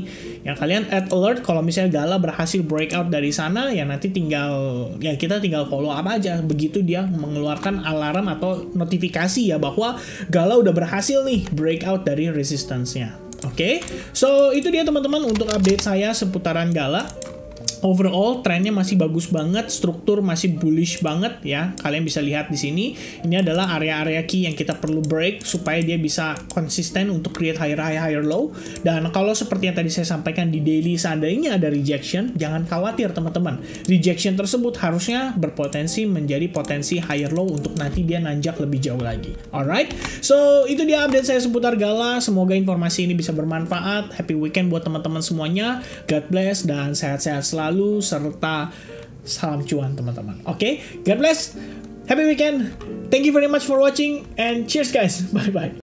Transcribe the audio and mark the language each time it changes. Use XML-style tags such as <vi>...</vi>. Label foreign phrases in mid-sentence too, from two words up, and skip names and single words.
<id>Yang kalian</id> <en>add alert</en> <id>kalau misalnya Gala berhasil breakout dari sana ya, nanti kita tinggal</id> <en>follow up</en> <id>aja begitu dia mengeluarkan alarm atau notifikasi ya bahwa Gala udah berhasil nih breakout dari resistance-nya. Oke. So itu dia teman-teman untuk update saya seputaran Gala. Overall trennya masih bagus banget, struktur masih bullish banget ya. Kalian bisa lihat di sini, ini adalah area-area key yang kita perlu break supaya dia bisa konsisten untuk</id> <en>create higher high, higher low.</en> <id>Dan kalau seperti yang tadi saya sampaikan di daily, seandainya ada rejection, jangan khawatir teman-teman. Rejection tersebut harusnya berpotensi menjadi potensi</id> <en>higher low</en> <id>untuk nanti dia nanjak lebih jauh lagi.</id> <en>Alright, so</en> <id>itu dia update saya seputar Gala. Semoga informasi ini bisa bermanfaat.</id> <en>Happy weekend</en> <id>buat teman-teman semuanya.</id> <en>God bless</en> <id>dan sehat-sehat selalu serta Salam cuan teman-teman. Oke,</id> <en>God bless. Happy weekend. Thank you very much for watching and cheers guys. Bye bye.</en>